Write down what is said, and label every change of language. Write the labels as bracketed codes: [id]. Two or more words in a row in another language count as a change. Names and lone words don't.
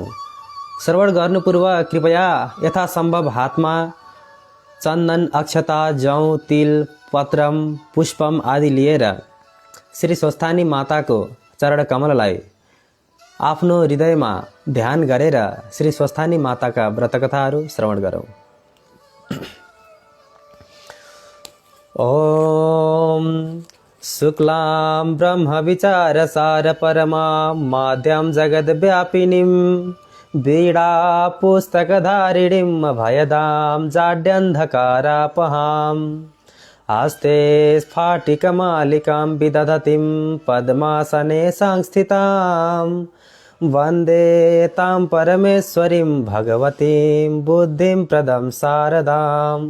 [ne] श्रवण गर्नु पूर्व कृपया यथासम्भव हातमा चन्दन, अक्षता, जौ, तिल, पत्रम, पुष्पम आदि लिएर श्री स्वस्थानी माताको चरण कमललाई आफ्नो हृदयमा ध्यान गरेर श्री स्वस्थानी माताका व्रतकथाहरू श्रवण गरौँ। [sa] ओम शुक्लां ब्रह्म विचार सार परमा माध्यम जगद व्यापिनीं वीणा पुस्तकधारिणीं भयदां जाड्यन्धकारापहां हस्ते स्फाटिकमालिकां विदधतीं पद्मासने संस्थितां वन्दे तां परमेश्वरीं भगवतीं बुद्धिं प्रदं शारदाम्।